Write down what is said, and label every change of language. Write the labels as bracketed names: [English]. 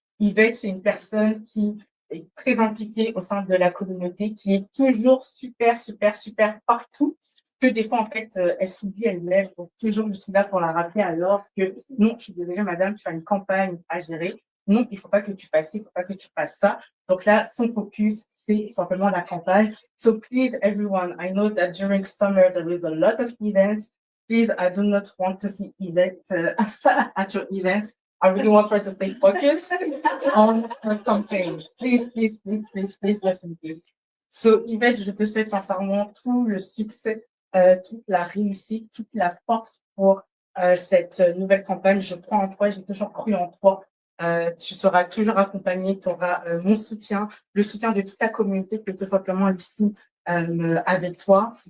[French] Yvette, c'est une personne qui est très impliquée au sein de la communauté, qui est toujours super partout, que des fois, en fait, elle s'oublie elle-même. Donc, toujours, je suis là pour la rappeler alors que non, je suis désolée, madame, tu as une campagne à gérer. Non, il faut pas que tu fasses, il faut pas que tu fasses ça. Donc là, son focus, c'est simplement la campagne. [English] So please, everyone, I know that during summer, there is a lot of events. please, I do not want to see Yvette at your event. I really want her to stay focused on her campaign. Please, please, please, please, please, listen, please. [French] So, Yvette, je te souhaite sincèrement tout le succès, toute la réussite, toute la force pour cette nouvelle campagne. Je crois en toi, j'ai toujours cru en toi. Tu seras toujours accompagnée, tu auras mon soutien, le soutien de toute la communauté qui est tout simplement ici avec toi.